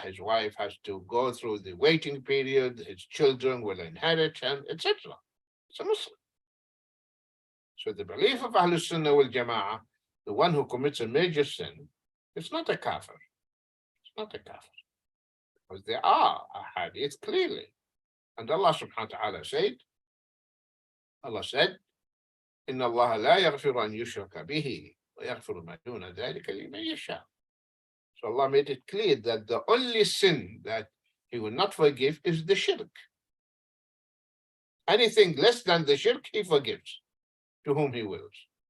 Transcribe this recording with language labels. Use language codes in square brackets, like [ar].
[en] His wife has to go through the waiting period. His children will inherit him, etc. It's a Muslim. So the belief of Ahlul Sunnah wal Jama'ah, the one who commits a major sin, it's not a kafir. It's not a kafir. Because there are ahadith clearly. And Allah subhanahu wa ta'ala said, [ar] إن الله لا يغفر أن يشرك به ويغفر ما دون ذلك لمن يشاء. [en] So Allah made it clear that the only sin that He will not forgive is the shirk. Anything less than the shirk, He forgives to whom He wills.